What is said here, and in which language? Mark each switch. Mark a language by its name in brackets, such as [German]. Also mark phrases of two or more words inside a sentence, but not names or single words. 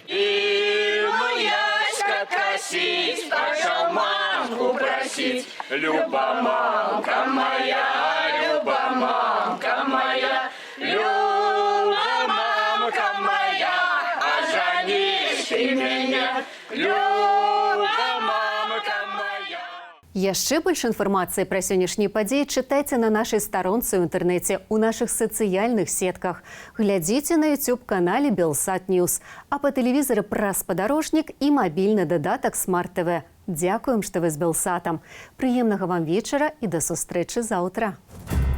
[Russian] И Яська косить, пошел мамку просить. Люба, мамка моя, Люба, мамка моя, Люба, мамка моя, оженишь ты меня, Люба, мамка моя. [Belarusian] Яшчэ больш інфармацыі пра сённяшнія падзеі чытайце на нашай старонцы ў інтэрнэце, у нашых сацыяльных сетках. Глядзіце на YouTube-канале Белсат Ньюс, а па тэлевізары праз спадарожнік і мабільны дадатак Смарт ТВ. Дзякуем, што вы з Белсатам. Прыемнага вам вечара і да сустрэчы заўтра.